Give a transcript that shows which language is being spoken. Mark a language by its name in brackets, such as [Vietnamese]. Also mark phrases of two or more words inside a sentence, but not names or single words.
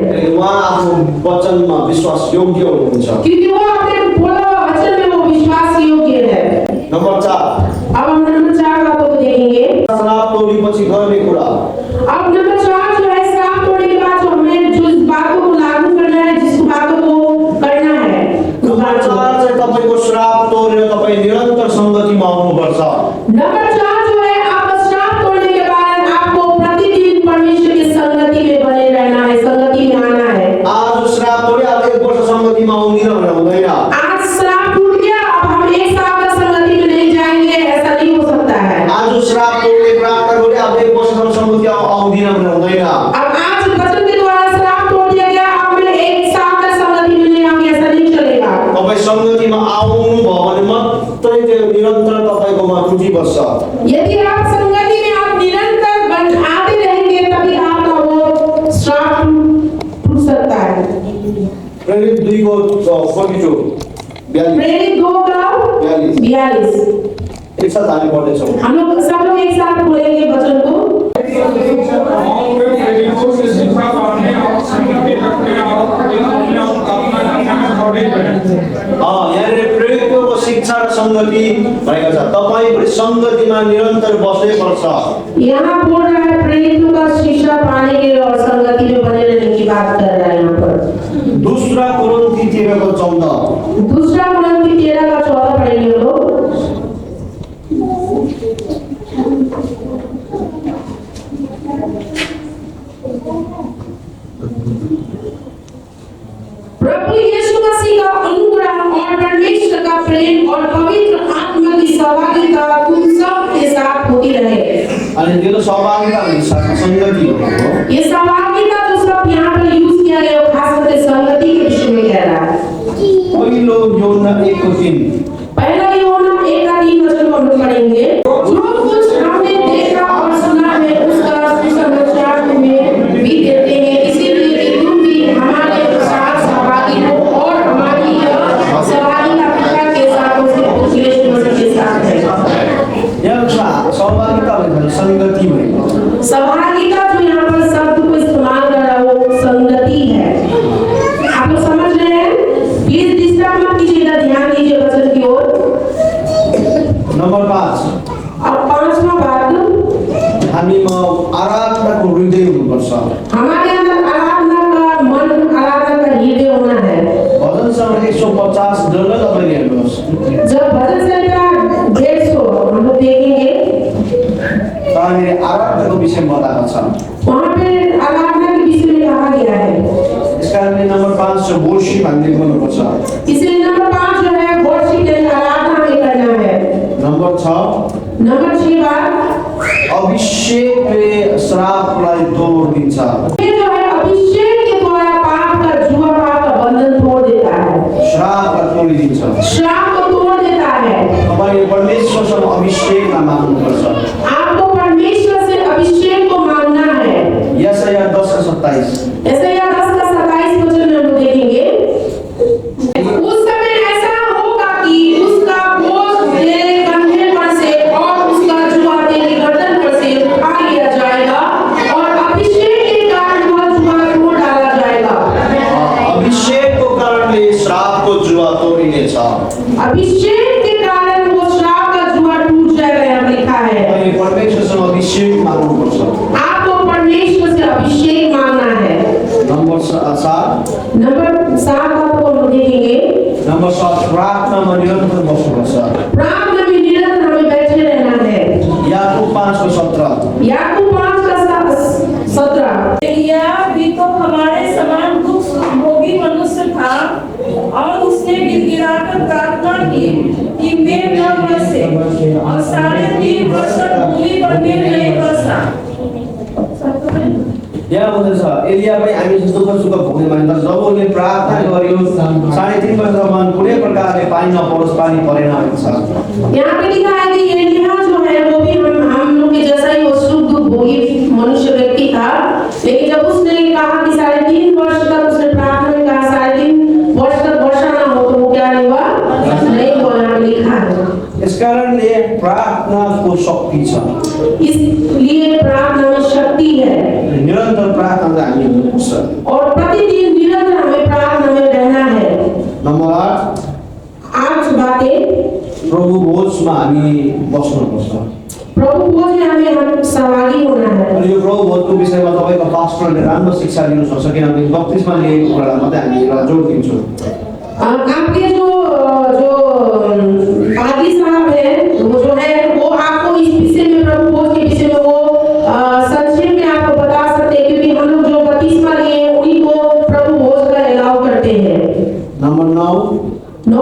[Nepali] किनकि उहाँ आफ्नो वचनमा विश्वास योग्य हुनुहुन्छ। [Hindi] क्योंकि वो अपने बोला हुआ वचन में वो विश्वास योग्य है। [Nepali] नम्बर 4, [Hindi] अब हम नंबर 4 बातों को देखेंगे। [Nepali] श्राप तोडेपछि गर्ने कुरा। [Hindi] अब नंबर 4 जो है श्राप तोड़ने के बाद जो हमें जो इस बातों को लागू करना है, जिस बातों को करना है, [Nepali] नम्बर 4 चाहिँ तपाईको श्राप तोडेर तपाई निरन्तर संगतिमा आउनुपर्छ। [Hindi] नंबर 4 जो है आप श्राप तोड़ने के बाद आपको प्रतिदिन परमेश्वर की संगति में बने रहना है, संगति में आना है। [Nepali] आज श्राप तोडे अब 1 वर्ष संगतिमा आउँदिन भनेर हुँदैन। [Hindi] आज श्राप टूट गया अब हम 1 साल तक संगति में नहीं जाएंगे, ऐसा नहीं हो सकता है। [Nepali] आज श्राप तोडले प्रार्थना गरे अब 1 वर्षसम्म संगति आउँदिन भनेर हुँदैन। [Hindi] अब आज वचन के द्वारा श्राप तोड़ दिया गया, अब मैं 1 साल तक संगति में नहीं आऊंगी, ऐसा नहीं चलेगा। [Nepali] तपाई संगतिमा आउनु भयो भने मात्रै त्यो निरन्तर तपाईकोमा रुचि बस्छ। [Hindi] यदि आप संगति में आप निरंतर आते रहेंगे तभी आपका वो श्राप टूट सकता है। [Nepali] प्रेरित 2:42 [Hindi] प्रेरित 2 का 42 [Nepali] एक साथ हामी पढ्दैछौँ। [Hindi] हम लोग सब लोग एक साथ बोलेंगे वचन को। और वे प्रेरितों से शिक्षा पाने और संगति रखने और अपने आप प्रार्थना करने में खड़े रहे। [Nepali] यहाँनिर प्रेरितको शिक्षा र संगति भनेको छ। तपाई पनि संगतिमा निरन्तर बस्नै पर्छ। [Hindi] यहाँ बोल रहा है प्रेरितों का शिक्षा पाने के और संगति में बने रहने की बात कर रहा है। यहाँ पर दूसरा कोरिन्थी 13:14 दूसरा कोरिन्थी 13:14 पढ़ेंगे हम लोग। प्रभु यीशु मसीह का अनुग्रह और परमेश्वर का प्रेम और पवित्र आत्मा की सहभागिता तुम सब के साथ होती रहे। [Nepali] अनि त्यो सहभागिता भन्छ संगति हो। [Hindi] ये सहभागिता जो सब यहाँ पर यूज किया गया वो खास करके संगति के विषय में कह रहा है। [Nepali] पहिलो योना 1:3 [Hindi] पहला योना 1:3 वचन को हम लोग पढ़ेंगे। जो कुछ हमने देखा और सुना है उसका सुसमाचार में भी देते हैं, इसीलिए कि तुम भी हमारे साथ सहभागी हो और हमारी सहभागिता पिता के साथ उसके पुत्र यीशु मसीह के साथ है। [Nepali] यहाँ सहभागिता भन्छ संगति भनेको। [Hindi] सहभागिता जो यहाँ पर शब्द को इस्तेमाल कर रहा है वो संगति है। आप लोग समझ रहे हैं? [English] please disturb [Hindi] मत कीजिएगा, ध्यान दीजिए वचन की ओर। [Nepali] नम्बर 5 [Hindi] अब 5वां बात, [Nepali] हामीमा आराधनाको हृदय हुनुपर्छ। [Hindi] हमारे अंदर आराधना का मन, आराधना का हृदय होना है। [Nepali] भजन सङ्ग्रह 150 डलर तपाईले हेर्नुहोस्। [Hindi] जब भजन संहिता 150 हम लोग देखेंगे [Nepali] तर आराधनाको विषयमा बताएको छ। [Hindi] वहाँ पे आराधना के विषय में कहा गया है। [Nepali] इस कारणले नम्बर 5 जो वर्शिप हामीले गर्नुपर्छ। [Hindi] इसलिए नंबर 5 जो है वर्शिप यानी आराधना में करना है। [Nepali] नम्बर 6 [Hindi] नंबर 6 बात [Nepali] अभिषेकले श्रापलाई तोड दिन्छ। [Hindi] ये जो है अभिषेक के द्वारा पाप का जुआ पाप का बंधन तोड़ देता है, [Nepali] श्रापलाई तोडिदिन्छ। [Hindi] श्राप को तोड़ देता है। [Nepali] तपाईले परमेश्वरसँग अभिषेकलाई माग्नुपर्छ। [Hindi] आपको परमेश्वर से अभिषेक को मांगना है। [Nepali] यशाया 10:27 [Hindi] ऐसे या 10:27 वचन में हम देखेंगे। उस समय ऐसा होगा कि उसका बोझ तेरे कंधे पर से और उसका जुआ तेरी गर्दन पर से उठा लिया जाएगा और अभिषेक के कारण वह जुआ तोड़ डाला जाएगा। [Nepali] अभिषेकको कारणले श्रापको जुवा तोडिनेछ। [Hindi] अभिषेक के कारण वो श्राप का जुआ टूट जाएगा, यहाँ लिखा है। [Nepali] तपाईले परमेश्वरसँग अभिषेक माग्नुपर्छ। [Hindi] आपको परमेश्वर से अभिषेक मांगना है। [Nepali] नम्बर 7 [Hindi] नंबर 7 आपको हम देखेंगे। [Nepali] नम्बर 7 प्रार्थनामा निरन्तर बस्नुपर्छ। [Hindi] प्रार्थना में निरंतर हमें बैठे रहना है। [Nepali] याकूब 5:17 [Hindi] याकूब 5:17 एलिय्याह भी तो हमारे समान दुख भोगी मनुष्य था और उसने गिड़गिड़ाकर प्रार्थना की कि मेघ न बरसे और 3.5 वर्ष तक भूमि पर मेघ नहीं बरसा। [Nepali] यहाँ भन्दैछ एलिया पनि हामी जस्तो दुःख सुख भोग्ने मानिस तर जब उनले प्रार्थना गर्यो 3.5 वर्षसम्म कुनै प्रकारले पानी नपरोस्, पानी परेन भन्छ। [Hindi] यहाँ पे लिखा है कि एलिय्याह जो है वो भी हम लोग के जैसा ही वो सुख दुख भोगी मनुष्य व्यक्ति था, लेकिन जब उसने कहा कि 3.5 वर्ष तक उसने प्रार्थना में कहा 3.5 वर्ष तक वर्षा ना हो तो वो क्या नहीं हुआ, नहीं हुआ, यहाँ पे लिखा है। [Nepali] यसकारणले प्रार्थनाको शक्ति छ। [Hindi] इसलिए प्रार्थना में शक्ति है [Nepali] निरन्तर प्रार्थना हामी गर्नुपर्छ। [Hindi] और प्रतिदिन निरंतर हमें प्रार्थना में रहना है। [Nepali] नम्बर 8 [Hindi] बातें [Nepali] प्रभु भोजमा हामी बस्नुपर्छ। [Hindi] प्रभु भोज में हमें सहभागी होना है। [Nepali] अनि यो प्रभु भोजको विषयमा तपाईको पास्टरले राम्रो शिक्षा दिनु सक्छ, किनभने बत्तिसमा लिएको कुरालाई मात्रै हामी एउटा जोड दिन्छौँ। [Hindi] आपके जो पादी साहब है वो जो है वो आपको इस विषय में प्रभु भोज के विषय में वो संक्षेप में आपको बता सकते हैं, क्योंकि हम लोग जो बत्तीसवा लिए उन्हीं को प्रभु भोज का अलाउ करते हैं। [Nepali] नम्बर 9